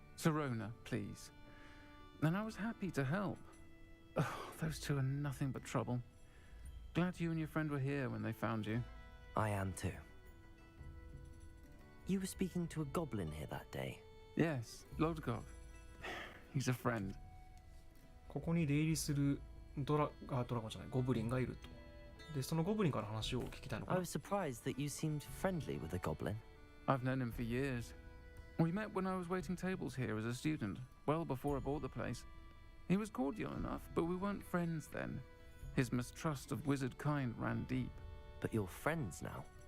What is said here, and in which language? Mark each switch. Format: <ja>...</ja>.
<en>Sirona, please. And I was happy to help. Oh, those two are nothing but trouble. Glad you and your friend were here when they found you. I am too. You were speaking to a goblin here that day. Yes, Lodgok. He's a friend.</en> <ja>ここに出入りするドラゴンじゃない、ゴブリンがいると。で、そのゴブリンから話を聞きたいのか</ja> <en>I</en> <ja>な。</ja> <en>was surprised that you seemed friendly with the goblin. I've known him for years. We met when I was waiting tables here as a student, well before I bought the place. He was cordial enough, but we weren't friends then. His mistrust of wizard kind ran deep. But you're friends now.</en>